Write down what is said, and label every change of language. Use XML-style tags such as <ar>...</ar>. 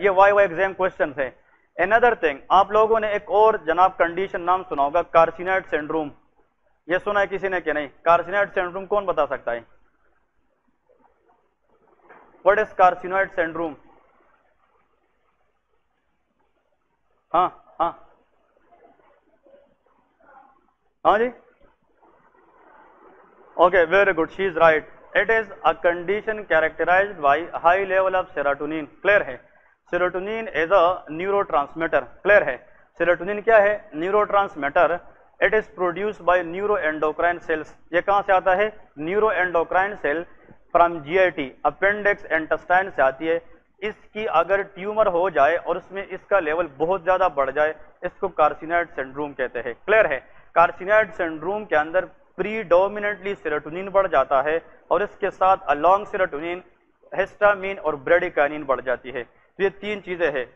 <ur>یہ Y Y exam question ہے. another thing آپ لوگوں نے ایک اور جناب کنڈیشن نام سنا ہوگا کارسینائڈ سنڈروم. یہ سنا ہے کسی نے کہ نہیں؟ کارسینائڈ سنڈروم کون بتا سکتا ہے؟</ur> <en>what is carcinoid syndrome?</en> <ur>ہاں ہاں ہاں جی</ur> <en>okay very good she is right. it is a condition characterized by high level of serotonin. clear ہے. serotonin is a neurotransmitter.</en> <ur>clear ہے. serotonin کیا ہے؟ neurotransmitter.</ur> <en>it is produced by neuroendocrine cells.</en> <ur>یہ کہاں سے آتا ہے؟ neuroendocrine cell from GIT appendix intestine سے آتی ہے. اس کی اگر ٹیومر ہو جائے اور اس میں اس کا لیول بہت زیادہ بڑھ جائے اس کو کارسینائڈ سنڈروم کہتے ہیں. کلیئر ہے. کارسینائڈ سنڈروم کے اندر پریڈومیننٹلی سیروٹونین بڑھ جاتا ہے اور اس کے ساتھ along سیروٹونین ہسٹامین اور بریڈیکائنین بڑھ جاتی ہے. تو یہ تین چیزیں ہیں.</ur>